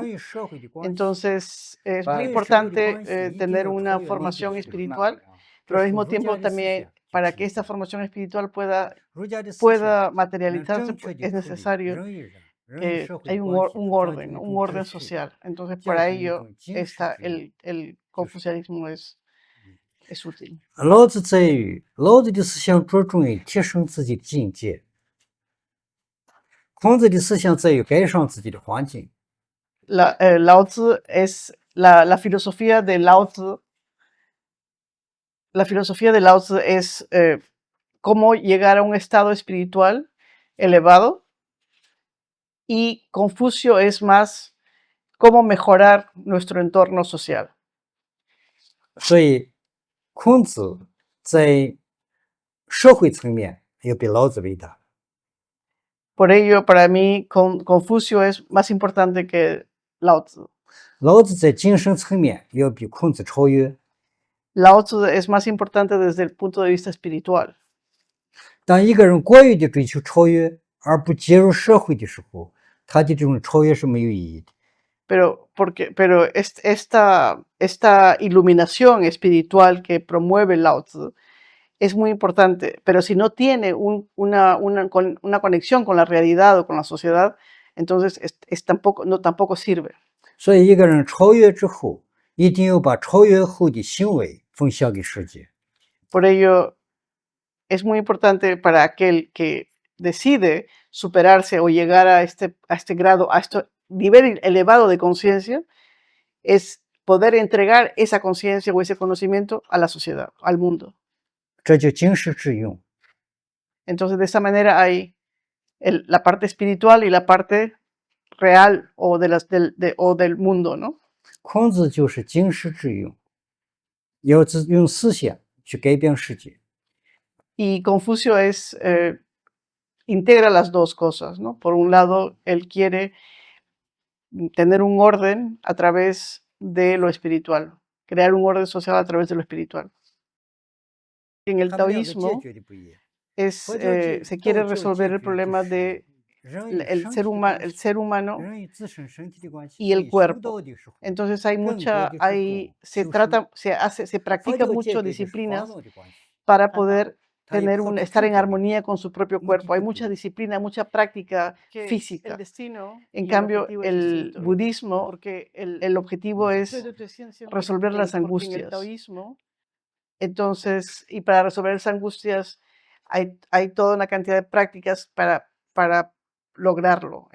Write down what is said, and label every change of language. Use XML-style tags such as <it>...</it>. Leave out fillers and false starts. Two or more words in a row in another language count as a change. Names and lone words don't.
<es>Entonces, es muy importante tener una formación espiritual, pero al mismo tiempo también, para que esta formación espiritual pueda materializarse, pues, es necesario hay un orden social. Entonces, para ello, el confucianismo es útil.</es> <zh>老子在于老子的思想着重于提升自己的境界，孔子的思想在于改善自己的环境。</zh> <es>Lao Tzu es la filosofía de Lao Tzu. La filosofía de Lao Tzu es cómo llegar a un estado espiritual elevado. Y Confucio es más cómo mejorar nuestro entorno social.</es> <zh>所以，孔子在社会层面要比老子伟大。</zh> <es>Por ello, para mí, Confucio es más importante que Lao Tzu.</es> <zh>老子在精神层面要比孔子超越。</zh> <es>Lao Tzu es más importante desde el punto de vista espiritual.</es> <zh>当一个人过于的追求超越，而不介入社会的时候，他的这种超越是没有意义的。</zh> <es>pero esta iluminación espiritual que promueve Lao Tzu es muy importante, pero si no tiene una conexión con la realidad o con la sociedad, entonces tampoco sirve.</es> <zh>所以一个人超越之后，一定要把超越后的行为分享给世界。</zh> <es>Por ello, es muy importante para aquel que decide superarse o llegar a este grado, a este nivel elevado de conciencia, es poder entregar esa conciencia o ese conocimiento a la sociedad, al mundo.</es> <zh>这就经世致用。</zh> <es>Entonces, de esa manera hay la parte espiritual y la parte real o, del mundo, ¿no?</es> <zh>孔子就是经世致用，要用思想去改变世界。</zh> <es>Y Confucio integra las dos cosas, ¿no? Por un lado, él quiere tener un orden a través de lo espiritual, crear un orden social a través de lo espiritual. En el</es> <zh>他们两个解</zh> <es>taoísmo</es> <zh>决的不一样。</zh> <es>se quiere resolver el problema de el ser humano</es> <zh>人与自身身体的关系，</zh> <es>y el</es> <zh>修</zh> <es>cuerpo.</es> <zh>道的时候，</zh> <es>Entonces se practica</es> <zh>佛教</zh> <es>mucho</es> <zh>界定的是</zh> <es>disciplinas</es> <zh>烦恼的关系。</zh> <es>para poder También estar en cultura. armonía con su propio cuerpo. Hay mucha disciplina, mucha práctica física. En cambio, el budismo, porque el objetivo es resolver las angustias. Entonces, y para resolver las angustias hay toda una cantidad de prácticas para lograrlo.</es>